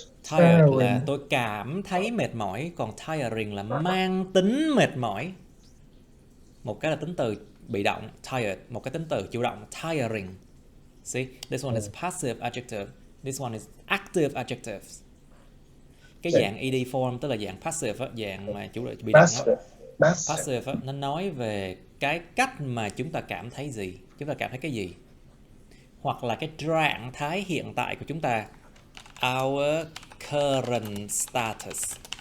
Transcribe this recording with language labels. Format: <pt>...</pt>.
<vi>Tired là tôi cảm thấy mệt mỏi, còn tiring là mang tính mệt mỏi. Một cái là tính từ bị động tired, một cái tính từ chủ động tiring.</vi> <en>See, this one is passive adjective, this one is active adjectives.</en> <vi>Cái dạng ed form tức là dạng passive, dạng mà chủ động bị động đó. Passive nó nói về cái cách mà chúng ta cảm thấy gì, chúng ta cảm thấy cái gì, hoặc là cái trạng thái hiện tại của chúng ta.</vi> <en>Our current status.</en>